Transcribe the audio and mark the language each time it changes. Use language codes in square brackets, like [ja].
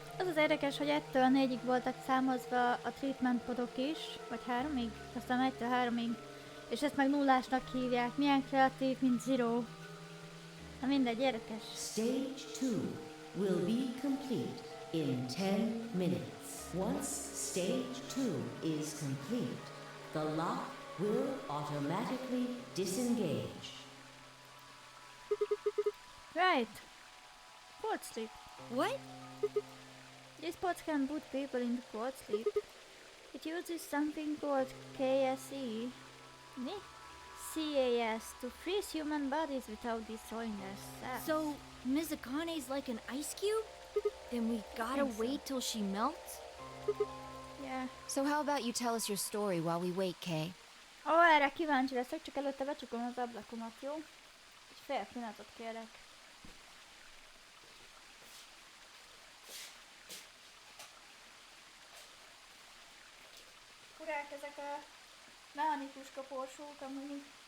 [hu] Az az érdekes, hogy 1-től 4-ig voltak számozva a treatment podok is, vagy 3-ig, aztán 1-től 3-ig, és ezt meg nullásnak hívják. Milyen kreatív, mint zero. Na mindegy, érdekes. [en] Stage 2 will be complete in 10 minutes. Once stage 2 is complete, the lock will automatically disengage. Right. Cold sleep. What? These pods can put people into cold sleep. It uses something called KSE. CAS to freeze human bodies without destroying their cells. So, Ms. Akane's like an ice cube? Then we gotta wait till she melts? Yeah. So how about you tell us your story while we wait, Kay? [hu] Ó, erre kíváncsi leszek, csak előtte becsukom az ablakomat, jó? Egy fél pillanatot kérek. Furák ezek a mechanikus kaporsók amúgy.